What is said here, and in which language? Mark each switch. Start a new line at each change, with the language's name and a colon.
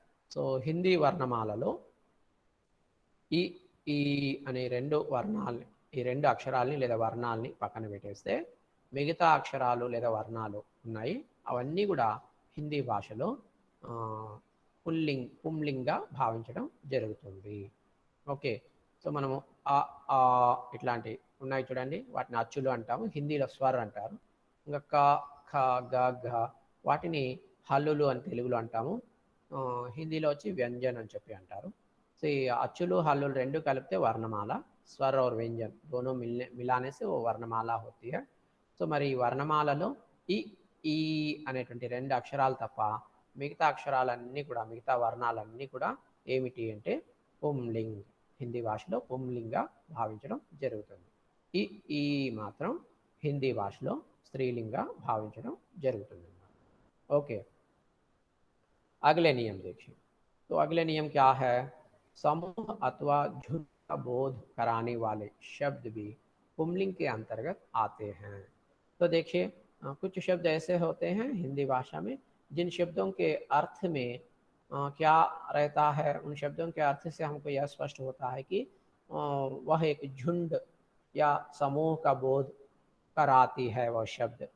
Telugu: So Hindi వర్ణమాలలో ఈ ఈ అనే రెండు వర్ణాలని, ఈ రెండు అక్షరాలని లేదా వర్ణాలని పక్కన పెట్టేస్తే మిగతా అక్షరాలు లేదా వర్ణాలు ఉన్నాయి, అవన్నీ కూడా హిందీ భాషలో పుంలింగ్గా భావించడం జరుగుతుంది. ఓకే, సో మనము ఆ ఆ ఇట్లాంటి ఉన్నాయి చూడండి, వాటిని అచ్చులు అంటాము, హిందీలో స్వర్ అంటారు. ఇంకా క, ఖ, గ, ఘ వాటిని హల్లులు అని తెలుగులో అంటాము, హిందీలో వచ్చి వ్యంజన్ అని చెప్పి అంటారు. సో ఈ అచ్చులు హల్లులు రెండు కలిపితే వర్ణమాల,
Hindi: స్వర్ और व्यंजन दोनों मिलाने से वो वर्णमाला होती है.
Telugu: సో మరి ఈ వర్ణమాలలో ఈ ఈ అనేటువంటి రెండు అక్షరాలు తప్ప మిగతా అక్షరాలన్నీ కూడా, మిగతా వర్ణాలన్నీ కూడా ఏమిటి అంటే పుంలింగ్, హిందీ భాషలో పుంలింగ్గా భావించడం జరుగుతుంది. ఈ ఈ మాత్రం హిందీ భాషలో స్త్రీలింగ్గా భావించడం జరుగుతుంది.
Hindi: ఓకే, अगले नियम देखिए. तो अगले नियम क्या है? समूह अथवा झुंड का बोध कराने वाले शब्द भी पुंलिंग के अंतर्गत आते हैं. तो देखिए कुछ शब्द ऐसे होते हैं हिंदी भाषा में जिन शब्दों के अर्थ में क्या रहता है, उन शब्दों के अर्थ से हमको यह स्पष्ट होता है कि वह एक झुंड या समूह का बोध कराती है वह शब्द.